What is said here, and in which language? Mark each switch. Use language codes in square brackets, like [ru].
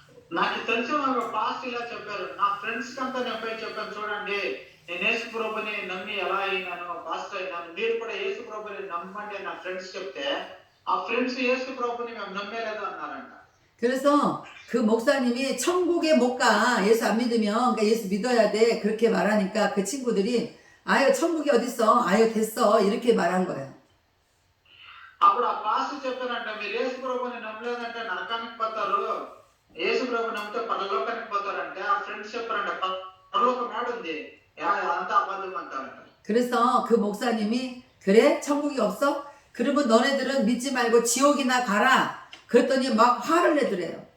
[te] నాకు తెలిసిన ఒక పాస్ట్ ఇలా చెప్పారు, నా ఫ్రెండ్స్ కంతా నేను పోయి చెప్పాను, చూడండి నేను యేసు ప్రభుని నమ్మి ఎలా అయినాను పాస్టర్ అయినాను, మీరు కూడా యేసు ప్రభుని నమ్మండి నా ఫ్రెండ్స్ చెప్తే ఆ ఫ్రెండ్స్ యేసు ప్రభుని మేము నమ్మేలేదు అన్నారంట. [ko] 그래서 그 목사님이 천국에 못 가. 예수 안 믿으면, 그러니까 예수 믿어야 돼. 그렇게 말하니까 그 친구들이, 아유, 천국이 어딨어? 아유, 됐어. 이렇게 말한 거예요. [te] అప్పుడు ఆ పాస్టర్ చెప్పారంట, మీరు యేసు ప్రభుని నమ్మలేదంటే నరకానికి పోతారు, యేసు ప్రభు నమ్మితే పరలోకానికి పోతారంటే ఆ ఫ్రెండ్స్ చెప్పారంట, పరలోకం ఏడుంది, అంతా అబద్ధం అంటారంట. [ko] 그래서 그 목사님이, 그래? 천국이 없어? 그러면 너네들은 믿지 말고 지옥이나 가라. 그랬더니 막 화를 내더래요.